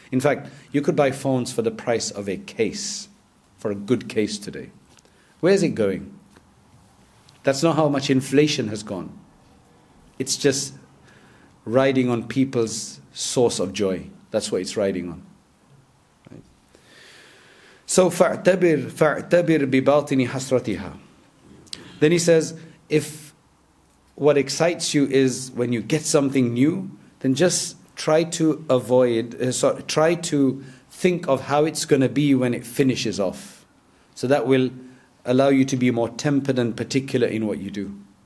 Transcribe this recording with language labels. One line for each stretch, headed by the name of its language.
English: In fact, you could buy phones for the price of a case, for a good case today. Where's it going? That's not how much inflation has gone. It's just riding on people's source of joy. That's what it's riding on.
Arabic: So فَاعْتَبِرْ بِبَاطِنِ حَسْرَتِهَا.
English: Then he says, if what excites you is when you get something new, then just try to try to think of how it's going to be when it finishes off. So that will allow you to be more tempered and particular in what you do.